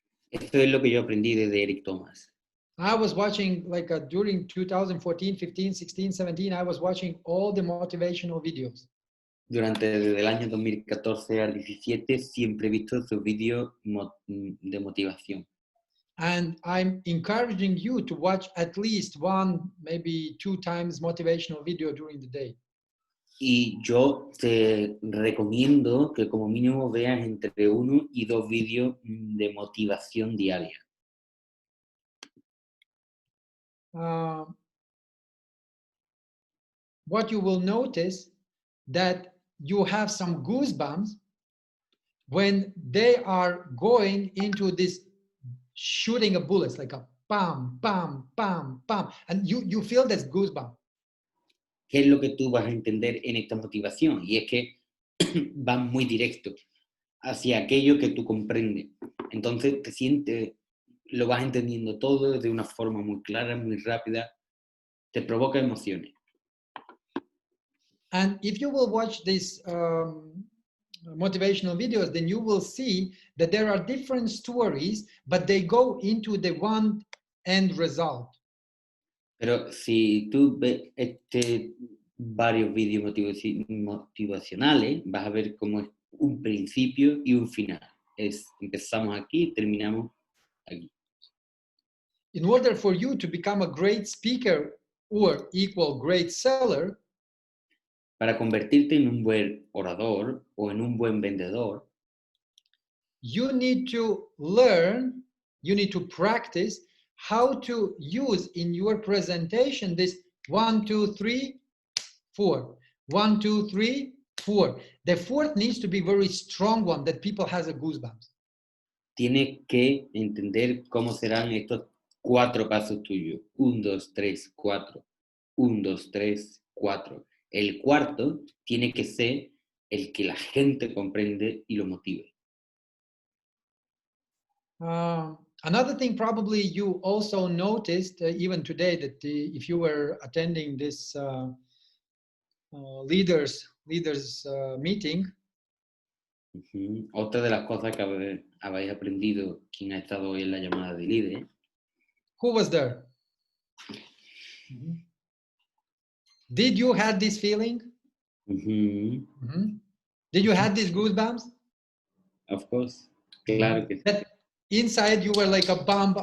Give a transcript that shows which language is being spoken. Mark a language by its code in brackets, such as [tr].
[es] Esto es lo que yo aprendí de Eric Thomas. [en] I was watching like during 2014, 15, 16, 17, I was watching all the motivational videos. [es] Desde el año 2014 al 17 siempre he visto sus vídeos de motivación. [en] And I'm encouraging you to watch at least 1, maybe 2 times motivational video during the day. [es] Y yo te recomiendo que como mínimo veas entre 1 y 2 vídeos de motivación diaria. [en] What you will notice that you have some goosebumps when they are going into this shooting a bullets, like a pam, pam, pam, pam, and you feel this goosebump. [es] ¿Qué es lo que tú vas a entender en esta motivación? Y es que van muy directo hacia aquello que tú comprendes. Entonces te sientes, lo vas entendiendo todo de una forma muy clara, muy rápida, te provoca emociones. [en] And if you will watch these motivational videos, then you will see that there are different stories, but they go into the one end result. [es] Pero si tú ves varios vídeos motivacionales, vas a ver cómo es un principio y un final. Empezamos aquí, terminamos aquí. [en] In order for you to become a great speaker or equal great seller, [es] para convertirte en un buen orador o en un buen vendedor, [en] you need to learn, you need to practice how to use in your presentation this 1, 2, 3, 4. 1, 2, 3, 4. The fourth needs to be very strong one that people has a goosebumps. [es] Tienes que entender cómo serán estos 4 pasos tuyos. [en] 1, 2, 3, 4. 1, 2, 3, 4. [es] El cuarto tiene que ser el que la gente comprende y lo motive. [en] Another thing probably you also noticed even today that if you were attending this leaders meeting. [es] Otra de las cosas que habéis aprendido quien ha estado hoy en la llamada de líderes. [en] Who was there? Did you have this feeling? Did you have these goosebumps? Of course. [es] Claro que sí. [en] That inside you were like a bomb.